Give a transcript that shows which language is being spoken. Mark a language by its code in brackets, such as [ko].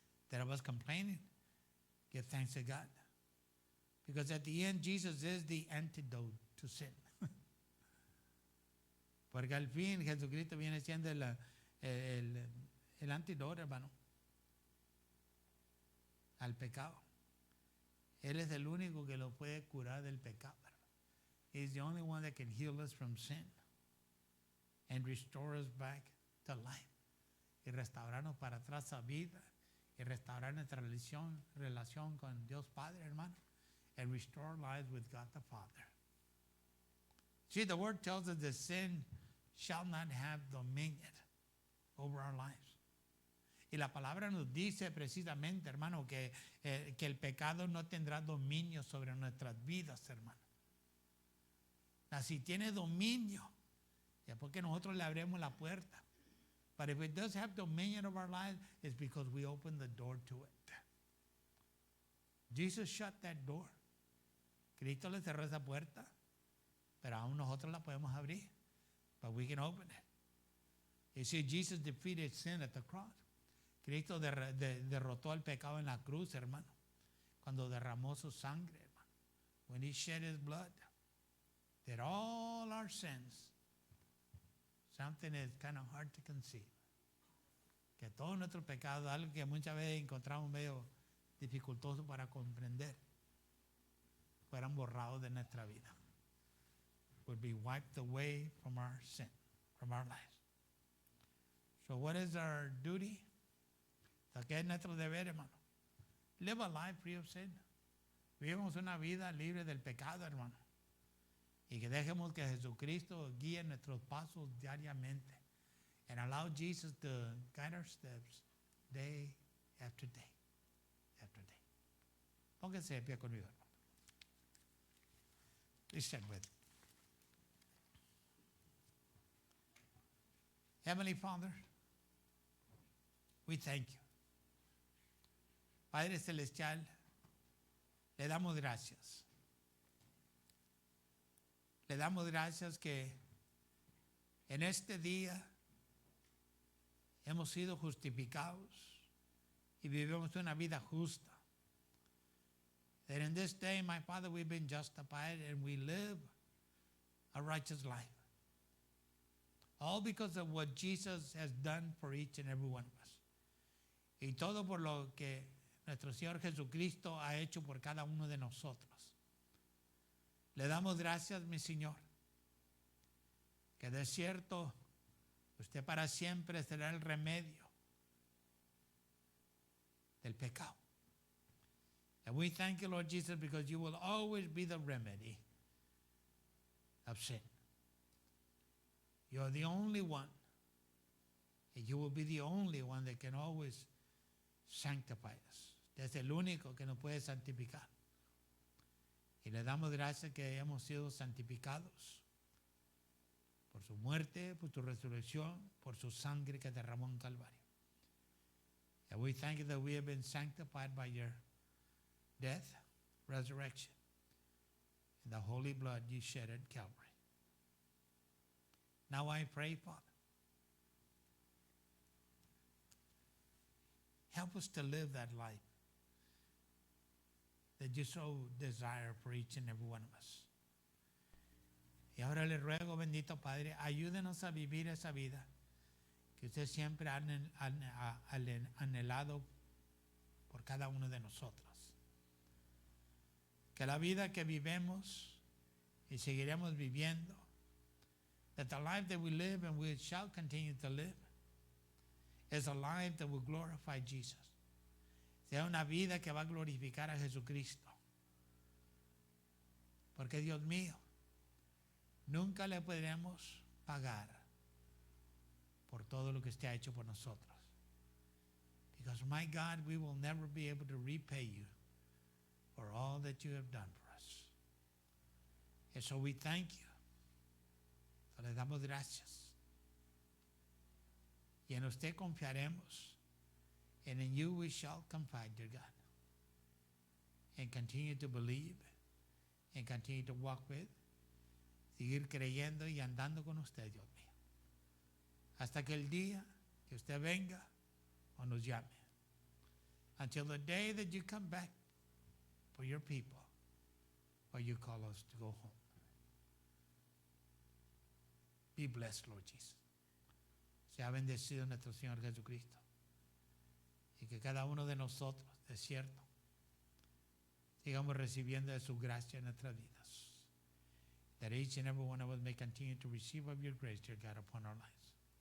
[en] That I was complaining, give thanks to God. Because at the end, Jesus is the antidote to sin. [es] Porque al fin, Jesucristo viene siendo el antídoto, hermano, al pecado. Él es el único que lo puede curar del pecado, hermano. [en] He's the only one that can heal us from sin and restore us back to life. [es] Y restaurarnos para atrás a vida. Y restaurar nuestra relación con Dios Padre, hermano. [en] And restore lives with God the Father. See, the word tells us that sin shall not have dominion over our lives. [es] Y la palabra nos dice precisamente, hermano, que el pecado no tendrá dominio sobre nuestras vidas, hermano. Si tiene dominio, es porque nosotros le abrimos la puerta. [en] But if it does have dominion over our lives, it's because we open the door to it. Jesus shut that door. [es] Cristo le cerró esa puerta, pero aún nosotros la podemos abrir. [en] But we can open it. You see, Jesus defeated sin at the cross. [es] Cristo derrotó el pecado en la cruz, hermano. Cuando derramó su sangre, hermano. [en] When He shed His blood. That all our sins, something is kind of hard to conceive. [es] Que todos nuestros pecados, algo que muchas veces encontramos medio dificultoso para comprender, fueran borrados de nuestra vida. [en] Would be wiped away from our sin, from our lives. So what is our duty? [es] ¿Qué es nuestro deber, hermano? [en] Live a life free of sin. [es] Vivimos una vida libre del pecado, hermano. Y que dejemos que Jesucristo guíe nuestros pasos diariamente. [en] And allow Jesus to guide our steps day after day. After day. [es] Pónganse de pie conmigo, hermano. [en] Please stand with me. Heavenly Father, we thank you. [es] Padre Celestial, le damos gracias. Le damos gracias que en este día hemos sido justificados y vivimos una vida justa. [en] That in this day, my Father, we've been justified and we live a righteous life. All because of what Jesus has done for each and every one of us. [es] Y todo por lo que nuestro Señor Jesucristo ha hecho por cada uno de nosotros. Le damos gracias, mi Señor, que de cierto usted para siempre será el remedio del pecado. [en] And we thank you, Lord Jesus, because you will always be the remedy of sin. You're the only one, and you will be the only one that can always sanctify us. [es] Usted es el único que nos puede santificar. Y le damos gracias que hemos sido santificados por su muerte, por su resurrección, por su sangre que derramó en Calvario. [en] And we thank you that we have been sanctified by your death, resurrection, and the holy blood you shed at Calvary. Now I pray, Father, help us to live that life that you so desire for each and every one of us. [es] Y ahora le ruego, bendito Padre, ayúdenos a vivir esa vida que usted siempre ha anhelado por cada uno de nosotros. Que la vida que vivemos y seguiremos viviendo, [en] that the life that we live and we shall continue to live is a life that will glorify Jesus. [es] Sea una vida que va a glorificar a Jesucristo. Porque Dios mío, nunca le podremos pagar por todo lo que usted ha hecho por nosotros. [en] Because my God, we will never be able to repay you for all that you have done for us. And so we thank you. [es] So le damos gracias. Y en usted confiaremos. [en] And in you we shall confide, dear God. And continue to believe. And continue to walk with. [es] Seguir creyendo y andando con usted, Dios mío. Hasta que el día que usted venga o nos llame. [en] Until the day that you come back for your people. Or you call us to go home. Be blessed, Lord Jesus. [es] Sea bendecido nuestro Señor Jesucristo. Y que cada uno de nosotros, de cierto, sigamos recibiendo de su gracia en nuestras vidas. [en] That each and every one of us may continue to receive of your grace, dear God, upon our lives.